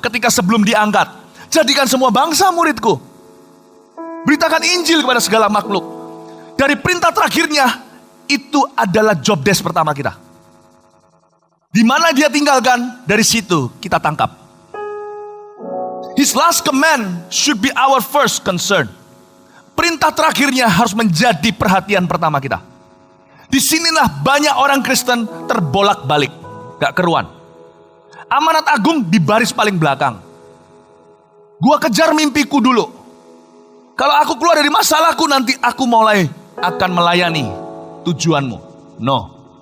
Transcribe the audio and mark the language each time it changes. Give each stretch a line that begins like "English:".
Indonesian: Ketika sebelum diangkat. Jadikan semua bangsa muridku. Beritakan Injil kepada segala makhluk. Dari perintah terakhirnya, itu adalah job desk pertama kita. Di mana dia tinggalkan, dari situ kita tangkap.
English: His last command should be our first concern.
Indonesian: Perintah terakhirnya harus menjadi perhatian pertama kita. Disinilah banyak orang Kristen terbolak-balik, gak keruan. Amanat agung di baris paling belakang. Gua kejar mimpiku dulu. Kalau aku keluar dari masalahku, nanti aku mulai akan melayani tujuanmu. No.